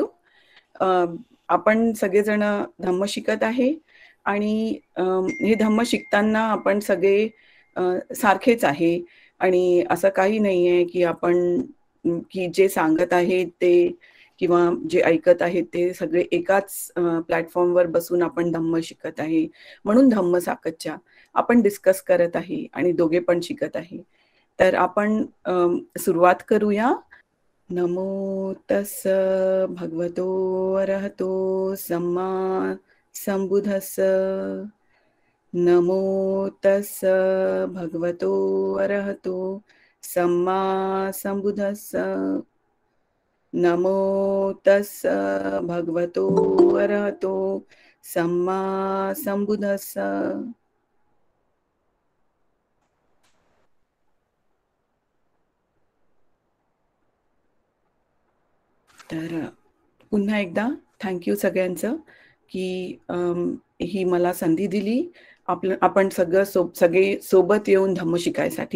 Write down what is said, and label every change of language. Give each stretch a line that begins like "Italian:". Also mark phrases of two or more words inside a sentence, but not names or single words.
Marathi: आपण सगळेजण धम्म शिकत आहे आणि हे धम्म शिकताना आपण सगळे सारखेच आहे आणि असं काही नाही आहे की आपण की जे सांगत आहे ते किंवा जे ऐकत आहेत ते सगळे एकाच प्लॅटफॉर्मवर बसून आपण धम्म शिकत आहे. म्हणून धम्म साकतच्या आपण डिस्कस करत आहे आणि दोघे पण शिकत आहे. तर आपण सुरुवात करूया.
Pali: नमो तस् भगवतो अरहतो सम्मा संबुद्धस्स. नमो तस् भगवतो अरहतो सम्मा संबुद्धस्स. नमो तस् भगवतो अरहतो सम्मा संबुद्धस्स.
Marathi: तर पुन्हा एकदा थँक्यू सगळ्यांचं की ही मला संधी दिली आपण सगळे सोबत येऊन धम्म शिकायसाठी.